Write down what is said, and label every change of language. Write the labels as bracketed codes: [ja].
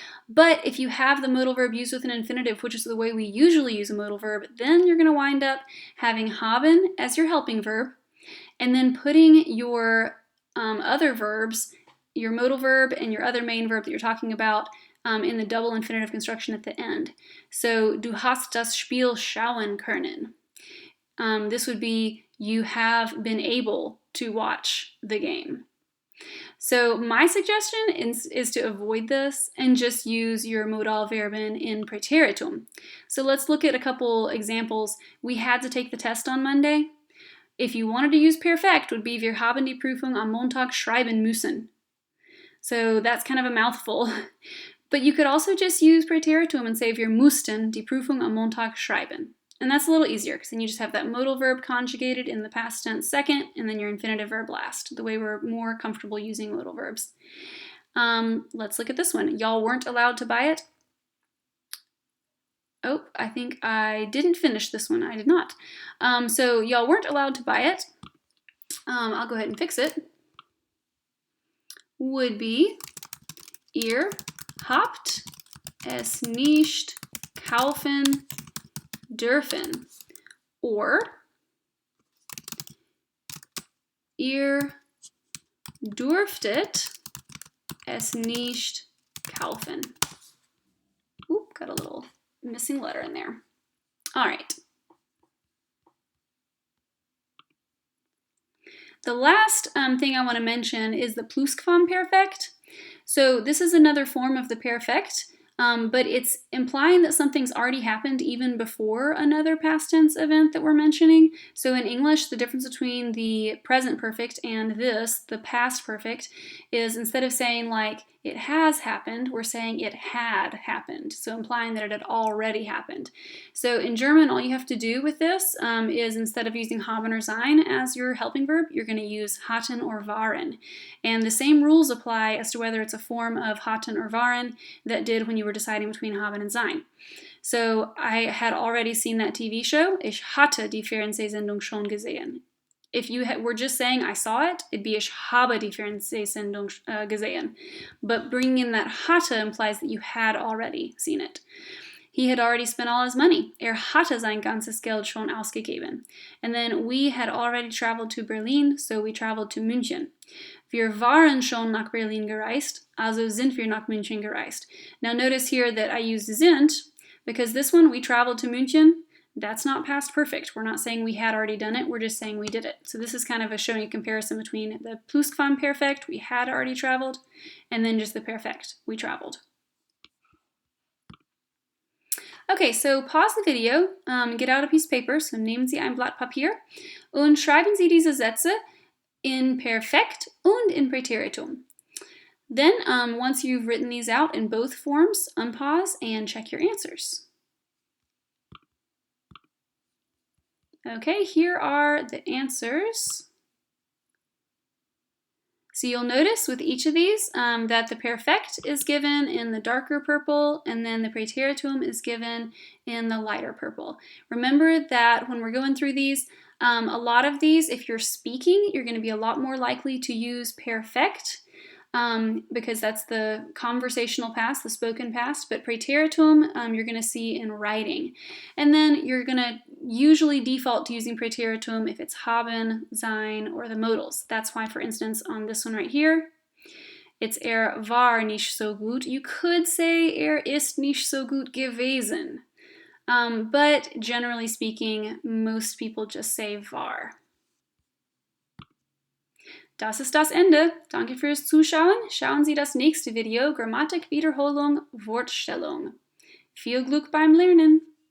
[en] But if you have the modal verb used with an infinitive, which is the way we usually use a modal verb, then you're going to wind up having haben as your helping verb, and then putting your other verbs, your modal verb and your other main verb that you're talking about, in the double infinitive construction at the end. [de] So, du hast das Spiel schauen können. [en] This would be, you have been able to watch the game. So my suggestion is to avoid this and just use your Modalverben in Präteritum. So let's look at a couple examples. We had to take the test on Monday. If you wanted to use Perfekt, would be [de] wir haben die Prüfung am Montag schreiben müssen. [en] So that's kind of a mouthful. But you could also just use Präteritum and say [de] wir mussten die Prüfung am Montag schreiben. [en] And that's a little easier because then you just have that modal verb conjugated in the past tense second and then your infinitive verb last, the way we're more comfortable using modal verbs. Let's look at this one. Y'all weren't allowed to buy it. Oh, I think I didn't finish this one. I did not. So y'all weren't allowed to buy it. I'll go ahead and fix it. Would be [de] ihr habt es nicht kaufen dürfen, or ihr durftet es nicht kaufen. [en] Oop, got a little missing letter in there. All right. The last thing I want to mention is the Pluscuamperfecto. So this is another form of the perfect, but it's implying that something's already happened even before another past tense event that we're mentioning. So in English, the difference between the present perfect and this, the past perfect, is instead of saying like it has happened, we're saying it had happened. So implying that it had already happened. So in German, all you have to do with this is instead of using haben or sein as your helping verb, you're going to use hatten or waren. And the same rules apply as to whether it's a form of hatten or waren that did when you were deciding between haben and sein. So I had already seen that TV show. [de] Ich hatte die Fernsehsendung schon gesehen. [en] If you were just saying I saw it, it'd be [de] ich habe die Fernsehsendung gesehen. [en] But bringing in that hatte implies that you had already seen it. He had already spent all his money. [de] Hatte sein ganzes Geld schon ausgegeben. [en] And then we had already traveled to Berlin, so we traveled to München. [de] Wir waren schon nach Berlin gereist, also sind wir nach München gereist. [en] Now notice here that I used sind, because this one, we traveled to München, that's not past perfect. We're not saying we had already done it, we're just saying we did it. So this is kind of showing a comparison between the Pluscuamperfecto, we had already traveled, and then just the perfect, we traveled. Okay, so pause the video, get out a piece of paper, so [de] nehmen Sie ein Blatt Papier und schreiben Sie diese Sätze in Perfekt und in Präteritum. [en] Then, once you've written these out in both forms, unpause and check your answers. Okay, here are the answers. So you'll notice with each of these that the perfect is given in the darker purple, and then the praeteritum is given in the lighter purple. Remember that when we're going through these, a lot of these, if you're speaking, you're going to be a lot more likely to use perfect, because that's the conversational past, the spoken past, but praeteritum you're going to see in writing. And then you're going to usually default to using praeteritum if it's haben, sein, or the modals. That's why, for instance, on this one right here, it's [de] war nicht so gut. [en] You could say [de] ist nicht so gut gewesen. [en] But generally speaking, most people just say war. [de] Das ist das Ende. Danke fürs Zuschauen. Schauen Sie das nächste Video, Grammatik, Wiederholung, Wortstellung. Viel Glück beim Lernen!